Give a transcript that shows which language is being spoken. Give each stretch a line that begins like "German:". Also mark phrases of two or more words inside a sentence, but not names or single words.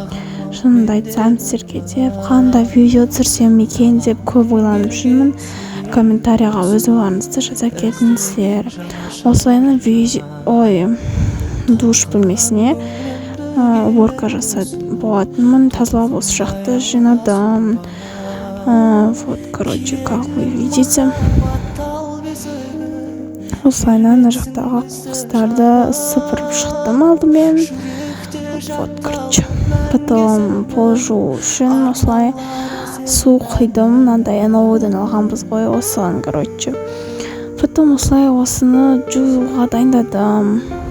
Kazakh: Шынымды айтсам, сіздерге деп қандай видео түсірсем екен деп көп ойланып жүрмін. Комментарияға өз ойларыңызды жаза кетіңіздер. Осылайынан душ бөлмесіне уборка жасап болатынмын. Тазалап осы жақты жинадым.
Russian: Вот, как вы видите.
Kazakh: Осылайынан мына жақтағы қоқыстарды сыпырып шықтым алдымен.
Russian: Вот, потом пол
Kazakh: жуу үшін осылай су құйдым. Мынандай новыйдан алғанбыз ғой осыған, Потом осылай осыны жууға дайындадым.